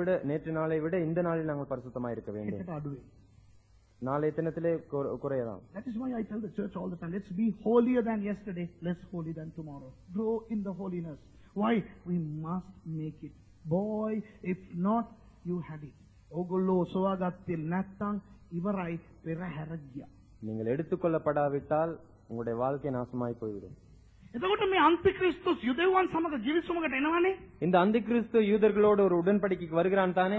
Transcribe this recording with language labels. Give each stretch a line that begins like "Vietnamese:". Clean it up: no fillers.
Tamil: நேற்று நாளை விட இந்த நாளில் நாங்கள் பரிசுத்தமாக இருக்க வேண்டும். நாளைய தினத்திலே குறையலாம்.
English: That is why I tell the church all the time, let's be holier than yesterday, less holy than tomorrow. Grow in the holiness. Why? We must make it. Boy, if not, you had it.
Sinhala: ඕගොල්ලෝ සෝවාගත්තේ නැත්නම් ඉවරයි, පෙරහැර ගියා.
Tamil: நீங்கள் எடுத்துக்கொள்ளப்படாவிட்டால் உங்களுடைய வாழ்க்கை நாசமாய் போய்விடும்.
Sinhala: එතකොට මේ අන්තික්‍රිස්තුස් යුදෙව්වන් සමග ජීවිසුමකට එනවනේ.
Tamil: இந்த அந்திகிறிஸ்து யூதர்களோடு ஒரு உடன்படிக்கைக்கு வருகிறான் தானே.